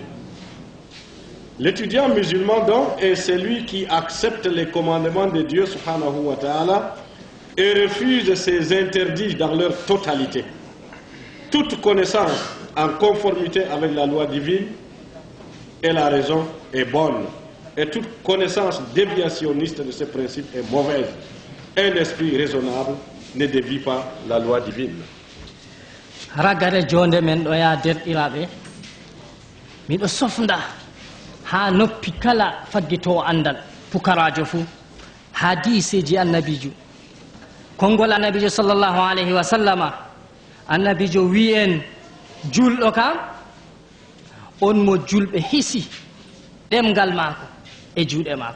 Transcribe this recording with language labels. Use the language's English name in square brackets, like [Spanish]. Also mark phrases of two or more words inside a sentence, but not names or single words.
[French] L'étudiant musulman donc est celui qui accepte les commandements de Dieu [Arabic] سبحانه وتعالى [French] et refuse ses interdits dans leur totalité. Toute connaissance en conformité avec la loi divine et la raison est bonne, et toute connaissance déviationniste de ce principe est mauvaise. Un esprit raisonnable ne dévie pas la loi divine. [Fula] Ragare jonde men ɗo ya derɗiraɓe, miɗo sofnda ha noppi kala faggitowo andal pukarajo fuu hadiseji annabijo, konngol annabijo [Arabic] صلى الله عليه وسلم. [Fula] Annabijo wi en julɗo kam on mo julɓe hisi ɗemgal maako e juuɗe maako.